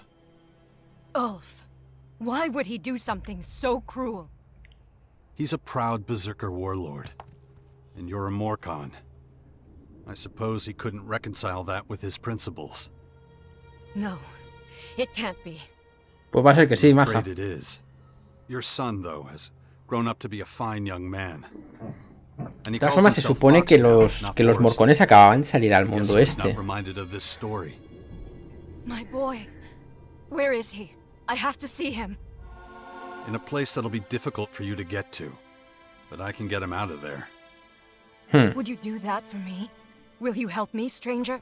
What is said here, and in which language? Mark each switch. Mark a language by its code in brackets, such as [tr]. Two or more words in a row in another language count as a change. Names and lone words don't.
[en] Ulf, why would he do something so cruel? He's a proud berserker warlord, and you're a Morcon. I suppose he couldn't reconcile that with his principles. No, it can't be. [es] Pues va a ser que sí, [en] I'm [es] maja. [en] afraid it is. Your son, though, has grown up to be a fine young man. And he [es] De todas [en] calls [es] formas, se [en] himself [es] supone [en] Fox [es] que [en] now, [es] los [en] not Forrester. [es] morcones acababan de salir al [en] Guess [es] mundo [en] who's not [es] este. [en] reminded of this story? My boy, where is he? I have to see him. In a place that'll be difficult for you to get to. But I can get him out of there. Would you do that for me? Will you help me, stranger?